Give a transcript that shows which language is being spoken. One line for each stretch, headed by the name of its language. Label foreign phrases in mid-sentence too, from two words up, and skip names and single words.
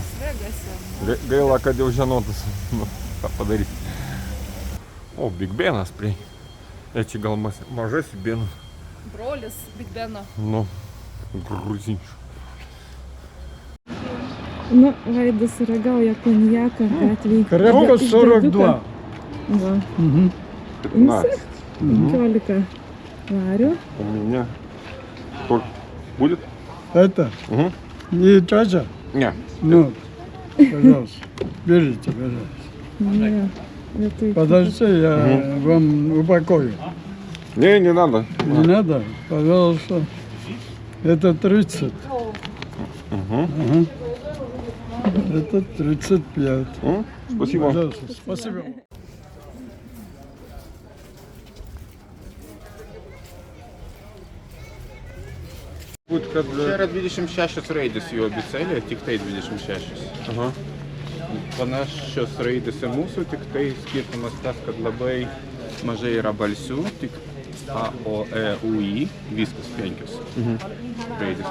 Lithuanian: Gaila, kad jau žinotas, nu, ką padaryti. O, Big Benas prie. Čia gal mažas Benas. Brolis Big Beno. Nu, gruzinčių. Nu, Vaidas ragauja konjaką gatvėj.
Russian: Крепко 42.
Lithuanian: Va. 15. 15 varių.
Russian: У меня. Сколько? Будет? Это Угу. не чача? Не. Ну, пожалуйста, берите, пожалуйста.
Lithuanian: Ne, vietoj.
Russian: Подождите, я вам упакую. Не надо. Не надо? Пожалуйста. Это 30. Угу. Ага. Это 35. Спасибо. Пожалуйста, спасибо.
Lithuanian: Čia yra 26 raidės jų abėcėlė, tik tai 26. Aha. Panašios raidėse mūsų, tik tai skirtumas tas, kad labai mažai yra balsių, tik A, O, E, U, I, viskas 5 raidės.